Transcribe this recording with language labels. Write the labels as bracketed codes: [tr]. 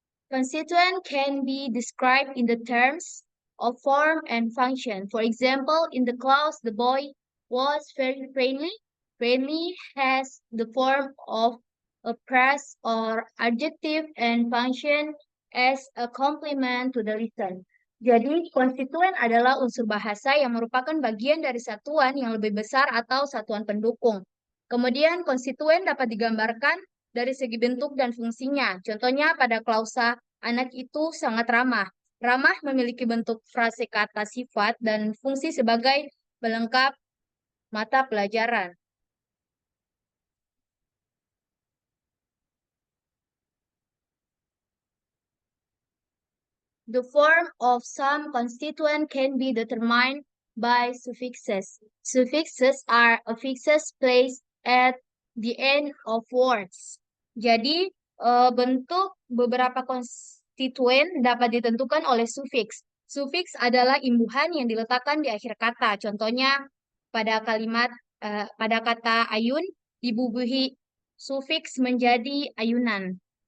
[en] Constituent can be described in the terms of form and function. For example, in the clause, the boy was very friendly. Friendly has the form of a phrase or adjective and function as a complement to the written. [id] Jadi, konstituen adalah unsur bahasa yang merupakan bagian dari satuan yang lebih besar atau satuan pendukung. Kemudian, konstituen dapat digambarkan dari segi bentuk dan fungsinya. Contohnya pada klausa, anak itu sangat ramah. Ramah memiliki bentuk frase kata sifat dan fungsi sebagai pelengkap mata pelajaran. [en] The form of some constituent can be determined by suffixes. Suffixes are affixes placed at the end of words. [id] Jadi, bentuk beberapa konstituen dapat ditentukan oleh sufiks. Sufiks adalah imbuhan yang diletakkan di akhir kata. Contohnya, pada pada kata ayun, dibubuhi sufiks menjadi ayunan.